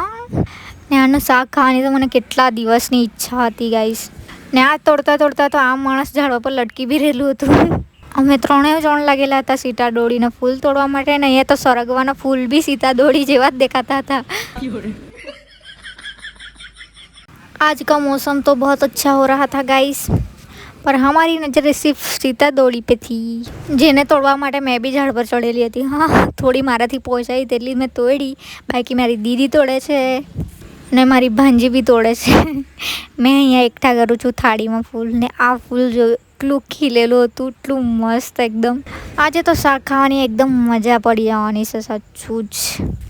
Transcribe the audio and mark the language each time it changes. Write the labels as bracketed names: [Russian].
[Gujarati] હા, ને આનું શાક ખાવાની તો મને કેટલા દિવસની ઈચ્છા હતી ગાઈસ. ને આ તોડતા તો આ માણસ ઝાડવા પર લટકી બી રહેલું હતું. અમે ત્રણેય જણ લાગેલા હતા સીતા દોડીને ફૂલ તોડવા માટે. ને અહીંયા તો સરગવાના ફૂલ બી સીતા દોડી જેવા જ દેખાતા હતા. [Hindi] आज का मौसम तो बहुत अच्छा हो रहा था गाइस, पर हमारी नज़र सिर्फ सीता दौड़ी पे थी. [Gujarati] જેને તોડવા માટે મેં બી ઝાડ પર ચડેલી હતી. હા, થોડી મારાથી પહોંચાઈ તેટલી મેં તોડી, બાકી મારી દીદી તોડે છે ને મારી ભાંજી બી તોડે છે. મેં અહીંયા એકઠા કરું છું થાળીમાં ફૂલ. ને આ ફૂલ જો એટલું ખીલેલું હતું, એટલું મસ્ત એકદમ. આજે તો શાક ખાવાની એકદમ મજા પડી જવાની છે સાચું જ.